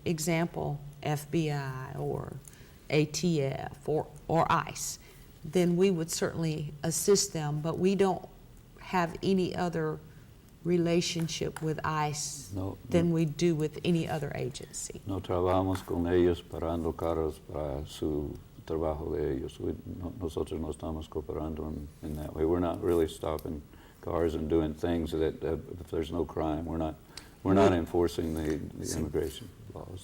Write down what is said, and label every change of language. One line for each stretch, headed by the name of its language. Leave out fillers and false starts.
English: Example, FBI or ATF or ICE. Then we would certainly assist them, but we don't have any other relationship with ICE than we do with any other agency.
Spanish: No trabajamos con ellos parando carros para su trabajo de ellos. Nosotros no estamos cooperando
English: in that way. We're not really stopping cars and doing things that if there's no crime, we're not enforcing the immigration laws.